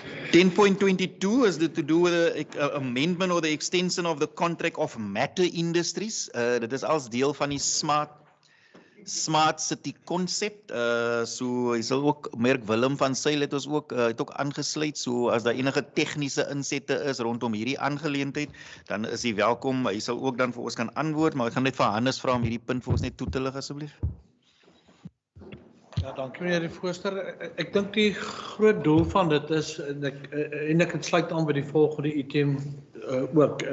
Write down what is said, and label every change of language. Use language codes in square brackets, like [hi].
[en] 10.22 is to do with the amendment or the extension of the contract of Matter Industries. [af] Dit is als deel van die Smart City concept. So jy sal ook merk Willem van Sail het ons ook aangesluit. So as daar enige tegniese insette is rondom hierdie aangeleentheid, dan is hy welkom. Hy sal ook dan vir ons kan antwoord, maar ek gaan net vir Hannes vra om hierdie punt vir ons net toe te lig asseblief. Ja, dankie meneer die voorsteur. Ek dink die groot doel van dit is en ek het sluit aan by die volgende item ook.